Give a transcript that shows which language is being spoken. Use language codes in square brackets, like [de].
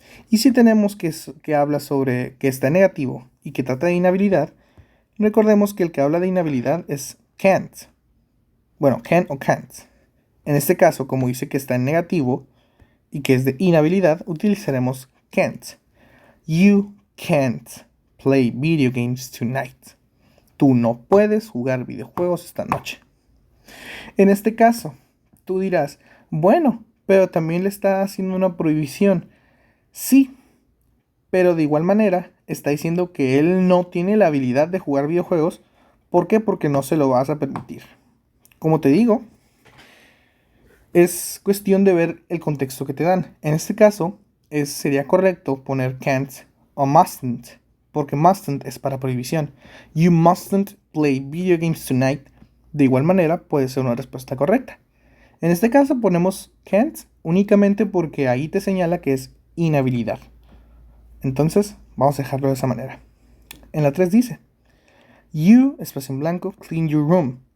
[es] Y si tenemos que habla sobre que está negativo y que trata de inhabilidad, recordemos que el que habla de inhabilidad es can't. Bueno, can o can't. En este caso, como dice que está en negativo y que es de inhabilidad, utilizaremos can't. [en] You can't play video games tonight. [es] Tú no puedes jugar videojuegos esta noche. En este caso, tú dirás, bueno, pero también le está haciendo una prohibición. Sí, pero de igual manera está diciendo que él no tiene la habilidad de jugar videojuegos. ¿Por qué? Porque no se lo vas a permitir. Como te digo, es cuestión de ver el contexto que te dan. En este caso, sería correcto poner can't o mustn't, porque mustn't es para prohibición. [en] You mustn't play video games tonight. [es] De igual manera, puede ser una respuesta correcta. En este caso ponemos can't únicamente porque ahí te señala que es inhabilidad. Entonces, vamos a dejarlo de esa manera. En la 3 dice, you, espacio en blanco, [en] clean your room.